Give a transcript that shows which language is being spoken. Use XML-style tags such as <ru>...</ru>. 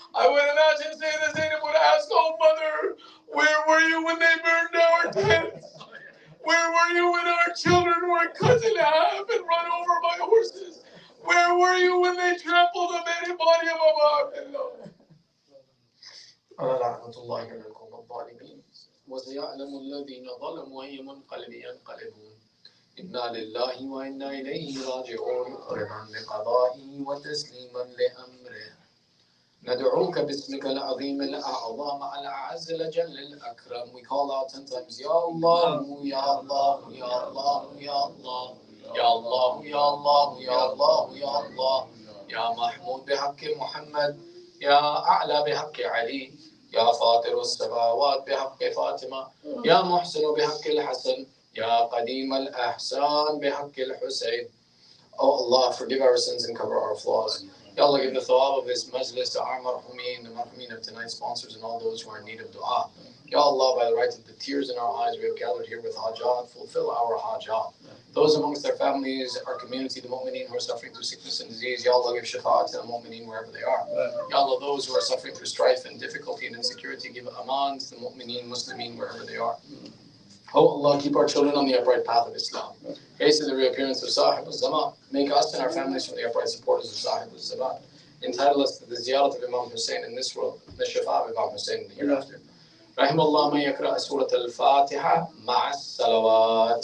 <en>I would imagine Sayyidina Zainab would ask, "Oh mother, where were you when they burned our tents? Where were you when our children were cut in half and run over by horses? Where were you when they trampled the very body of Abu Abdullah?"</en> <ar>لعنة الله على القوم الظالمين وسيعلم الذين ظلموا أي منقلب ينقلبون إنا لله وإنا إليه راجعون رضا لقضائه وتسليما لأمره ندعوك باسمك العظيم الأعظم الأعز الأجل الأكرم.</ar> <en>We call out 10 times</en> <ar>Ya Allah, Ya Allah, Ya Allah, Ya Allah, Ya Allah, Ya Allah, Ya Allah, Ya Allah, Ya Mahmud بحق محمد، يا أعلى بحق علي، يا فاطر السماوات بحق فاطمة، يا محسن بحق الحسن، يا قديم الأحسان بحق الحسين.</ar> <en>Oh Allah, forgive our sins and cover our flaws. Ya Allah, give the thawab of this majlis to our marhumin, the marhumin of tonight's sponsors, and all those who are in need of dua. Ya Allah, by the right of the tears in our eyes, we have gathered here with hajat, fulfill our hajat. Those amongst their families, our community, the mu'mineen who are suffering through sickness and disease, Ya Allah, give shafa'at to the mu'mineen wherever they are. Ya Allah, those who are suffering through strife and difficulty and insecurity, give aman to the mu'mineen, muslimeen wherever they are. Oh Allah, keep our children on the upright path of Islam. Hasten the reappearance of Sahib al-Zaman. Make us and our families from the upright supporters of Sahib al-Zaman. Entitle us to the ziyarat of Imam Hussein in this world, the shafa of Imam Hussein in the hereafter.</en> <ar>رحم الله من يقرأ سورة الفاتحة مع الصلوات.</ar>